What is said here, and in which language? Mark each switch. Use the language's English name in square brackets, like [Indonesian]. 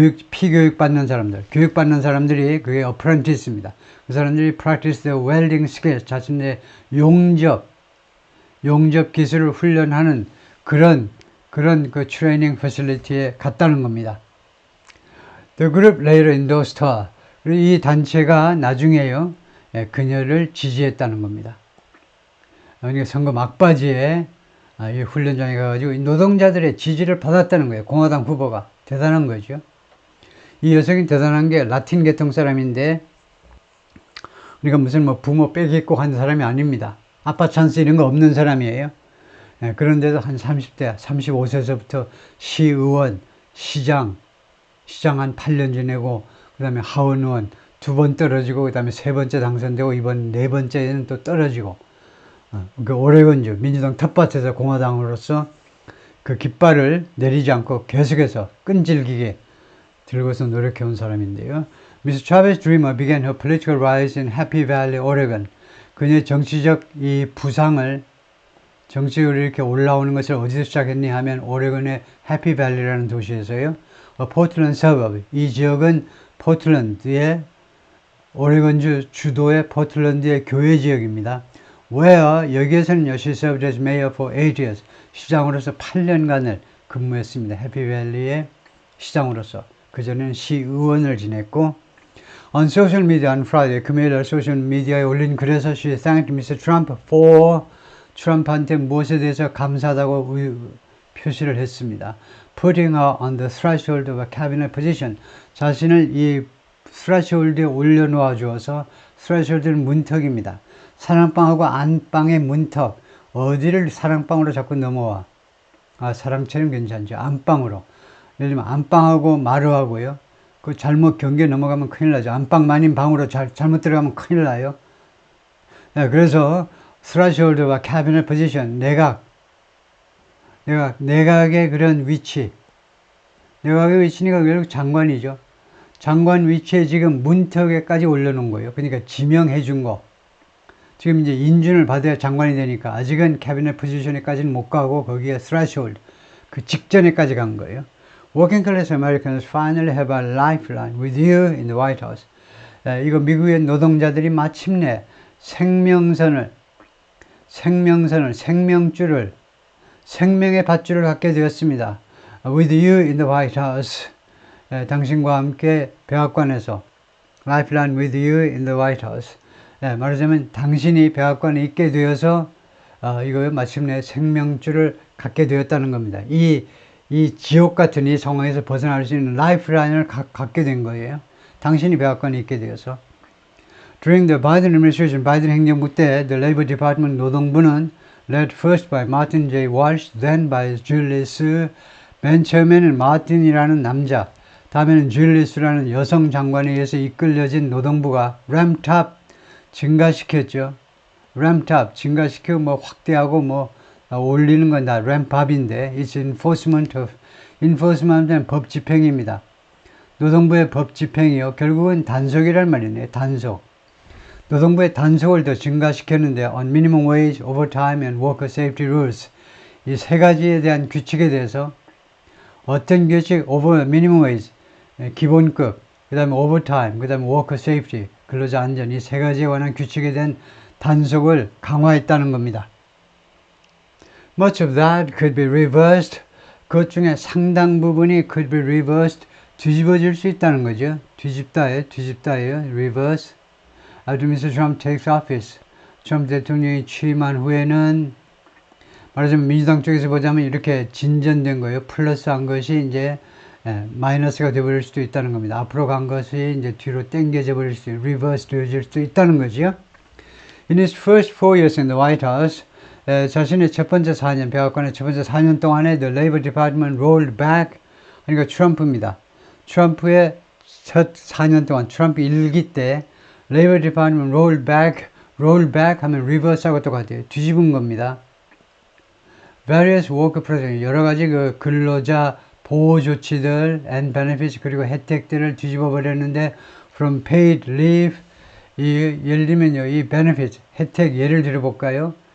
[Korean] 피교육 받는 사람들, 교육받는 사람들이 그게 apprentice입니다. 그 사람들이 [English] practice their welding skills, [Korean] 자신의 용접 기술을 훈련하는 그런 그 트레이닝 패실리티에 갔다는 겁니다. [English] The group later endorsed her. [Korean] 이 단체가 나중에요, 그녀를 지지했다는 겁니다. 그러니까 선거 막바지에 이 훈련장에 가가지고 노동자들의 지지를 받았다는 거예요. 공화당 후보가. 대단한 거죠. 이 여성이 대단한 게 라틴 계통 사람인데, 그러니까 무슨 부모 빼기고 한 사람이 아닙니다. 아빠 찬스 이런 거 없는 사람이에요. 그런데도 한 30대, 35세서부터 시의원, 시장 한 8년 지내고, 그 다음에 하원의원 2번 떨어지고, 그 다음에 3번째 당선되고, 이번 4번째는 또 떨어지고, 그 오레곤주 민주당 텃밭에서 공화당으로서 그 깃발을 내리지 않고 계속해서 끈질기게 들고서 노력해온 사람인데요. [English] Miss Chavez Dreamer began her political rise in Happy Valley, Oregon. [Korean] 그녀의 정치적 이 부상을, 정치적으로 이렇게 올라오는 것을 어디서 시작했니 하면 오레곤의 해피 밸리라는 도시에서요. 포틀랜드 서버브. 이 지역은 포틀랜드의, 오레곤주 주도의 포틀랜드의 교외 지역입니다. [English] Where [Korean] 여기에서는요, [English] she served as mayor for 8 years. [Korean] 시장으로서 8년간을 근무했습니다. 해피밸리의 시장으로서. 그전에는 시의원을 지냈고, [English] on social media on Friday, [Korean] 금요일 소셜 미디어에 올린 글에서 [English] she thanked Mr. [Korean] Trump for, 트럼프한테 무엇에 대해서 감사하다고 표시를 했습니다. [English] putting her on the threshold of a cabinet position. [Korean] 자신을 이 threshold에 올려놓아 주어서, threshold는 문턱입니다. 사랑방하고 안방의 문턱. 어디를 사랑방으로 자꾸 넘어와? 사랑채는 괜찮죠. 안방으로. 예를 들면 안방하고 마루하고요. 그 잘못 경계 넘어가면 큰일 나죠. 안방만인 방으로 잘못 들어가면 큰일 나요. 그래서 threshold와 cabinet position, 내각의 그런 위치. 내각의 위치니까 결국 장관이죠. 장관 위치에 지금 문턱에까지 올려놓은 거예요. 그러니까 지명해 준 거. 지금 이제 인준을 받아야 장관이 되니까 아직은 캐비넷 포지션에까지는 못 가고 거기에 threshold, 그 직전에까지 간 거예요. [English] Working class Americans finally have a lifeline with you in the White House. [Korean] 이거 미국의 노동자들이 마침내 생명줄을, 생명의 밧줄을 갖게 되었습니다. [English] With you in the White House. [Korean] 당신과 함께 백악관에서. [English] Lifeline with you in the White House. [Korean] 말하자면 당신이 백악관에 있게 되어서 이거 마침내 생명줄을 갖게 되었다는 겁니다. 이 지옥 같은 이 상황에서 벗어날 수 있는 라이프라인을 갖게 된 거예요. 당신이 백악관에 있게 되어서. [English] During the Biden administration, [Korean] 바이든 행정부 때 [English] the Labor Department [Korean] 노동부는 [English] led first by Martin J. Walsh, then by Julius. [Korean] 맨 처음에는 마틴이라는 남자, 다음에는 줄리스라는 여성 장관에 의해서 이끌려진 노동부가 ramped up, 증가시켰죠. ramped up, 증가시키고 확대하고 올리는 건 다 ramp up인데, it's enforcement는 법 집행입니다. 노동부의 법 집행이요. 결국은 단속이란 말이네요. 단속. 노동부의 단속을 더 증가시켰는데, [English] on minimum wage, overtime and worker safety rules. [Korean] 이 세 가지에 대한 규칙에 대해서 어떤 규칙, 미니멈 웨이지, 기본급, 그 다음에 오버타임, 그 다음에 워커 세이프티, 근로자 안전, 이 세 가지에 관한 규칙에 대한 단속을 강화했다는 겁니다. [English] Much of that could be reversed. [Korean] 그것 중에 상당 부분이 [English] could be reversed. [Korean] 뒤집어질 수 있다는 거죠. 뒤집다예요. [English] reverse. After Mr. Trump takes office. [Korean] 트럼프 대통령이 취임한 후에는 말하자면 민주당 쪽에서 보자면 이렇게 진전된 거예요. 플러스한 것이 이제 마이너스가 되어버릴 수도 있다는 겁니다. 앞으로 간 것이 이제 뒤로 당겨져 버릴 수, 리버스 되어질 수도 있다는 거죠. [English] In his first 4 years in the White House, [Korean] 자신의 첫 번째 4년, 백악관의 첫 번째 4년 동안에 [English] the Labor Department rolled back, [Korean] 그러니까 트럼프입니다. 트럼프의 첫 4년 동안, 트럼프 1기 때 [English] Labor Department roll back [Korean] 하면 reverse하고 똑같아요. 뒤집은 겁니다. [English] Various worker protections, [Korean] 여러 가지 그 근로자 보호 조치들 [English] and benefits [Korean] 그리고 혜택들을 뒤집어 버렸는데 [English] from paid leave, [Korean] 예를 들면요, 이 benefits, 혜택 예를 들어볼까요?